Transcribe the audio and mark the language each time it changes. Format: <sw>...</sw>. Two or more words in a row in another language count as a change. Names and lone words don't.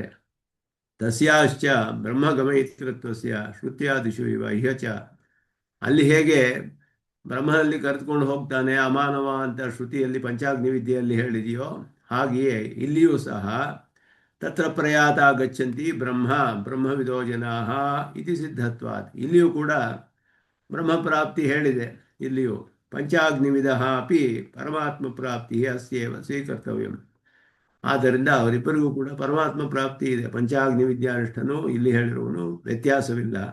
<sa>ತಸ್ಯಾಶ್ಚ ಬ್ರಹ್ಮಗಮಯಿತೃತ್ವಸ್ಯ ಶ್ರುತ್ಯಾದಿಷು ಇವ ಇಹ ಚ.</sa> <kn>ಅಲ್ಲಿ ಹೇಗೆ ಬ್ರಹ್ಮನಲ್ಲಿ ಕರೆದುಕೊಂಡು ಹೋಗ್ತಾನೆ ಅಮಾನವ ಅಂತ ಶ್ರುತಿಯಲ್ಲಿ ಪಂಚಾಗ್ನಿ ವಿದ್ಯೆಯಲ್ಲಿ ಹೇಳಿದೆಯೋ, ಹಾಗೆಯೇ ಇಲ್ಲಿಯೂ ಸಹ</kn> <sa>ತತ್ರ ಪ್ರಯಾತ ಗಚ್ಚಂತಿ ಬ್ರಹ್ಮವಿದೋ ಜನಾಃ ಇತಿ ಸಿದ್ಧತ್ವಾತ್.</sa> <kn>ಇಲ್ಲಿಯೂ ಕೂಡ ಬ್ರಹ್ಮಪ್ರಾಪ್ತಿ ಹೇಳಿದೆ.</kn> <sa>ಇಲ್ಲಿಯೂ ಪಂಚಾಗ್ನಿವಿಧ ಅಪಿ ಪರಮಾತ್ಮ ಪ್ರಾಪ್ತಿ ಅಸ್ಯೇವ ಸ್ವೀಕರ್ತವ್ಯಂ.</sa> <kn>ಆದ್ದರಿಂದ ಅವರಿಬ್ಬರಿಗೂ ಕೂಡ ಪರಮಾತ್ಮ ಪ್ರಾಪ್ತಿ ಇದೆ. ಪಂಚಾಗ್ನಿ ವಿದ್ಯಾನಿಷ್ಠನು ಇಲ್ಲಿ ಹೇಳಿರುವನು, ವ್ಯತ್ಯಾಸವಿಲ್ಲ.</kn>